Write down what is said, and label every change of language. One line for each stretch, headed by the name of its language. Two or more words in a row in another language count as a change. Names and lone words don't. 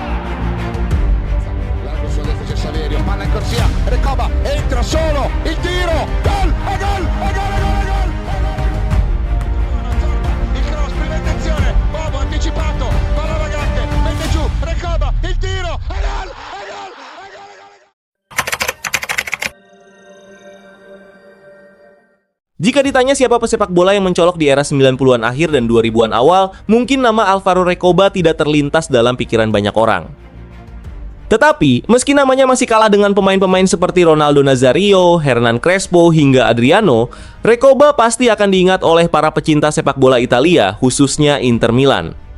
Italian: Largo sulla destra c'è Saverio, palla in corsia, Recoba entra solo, il tiro, gol, e gol, e gol, e gol, e gol. Il cross, prima intenzione, Bobo anticipato, palla vagante, mette giù, Recoba, il tiro, e gol, e gol, e gol, e gol.
Indonesian: Jika ditanya siapa pesepak bola yang mencolok di era 90-an akhir dan 2000-an awal, mungkin nama Alvaro Recoba tidak terlintas dalam pikiran banyak orang. Tetapi, meski namanya masih kalah dengan pemain-pemain seperti Ronaldo Nazario, Hernan Crespo, hingga Adriano, Recoba pasti akan diingat oleh para pecinta sepak bola Italia, khususnya Inter Milan.